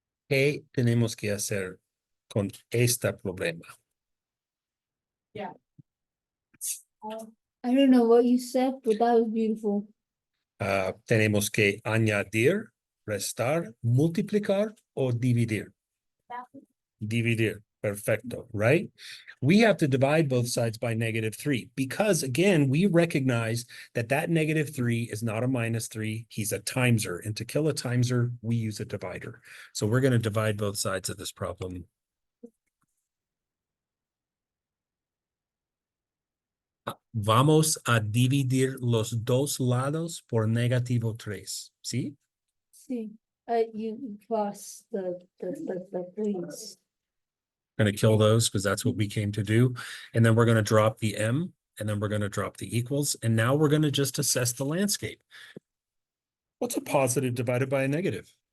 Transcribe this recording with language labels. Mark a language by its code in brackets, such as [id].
[es] ¿Qué tenemos que hacer con este problema? [en] I don't know what you said, but that was beautiful. [es] Tenemos que añadir, restar, multiplicar o dividir. Dividir. Perfecto, [en] right? We have to divide both sides by -3 because, again, we recognize that that -3 is not a -3. He's a timeser. And to kill a timeser, we use a divider. So we're going to divide both sides of this problem. [es] Vamos a dividir los dos lados por -3. ¿Sí? [en] See, you cross the threes. Going to kill those because that's what we came to do. And then we're going to drop the m, and then we're going to drop the equals. And now we're going to just assess the landscape. What's a positive divided by a negative?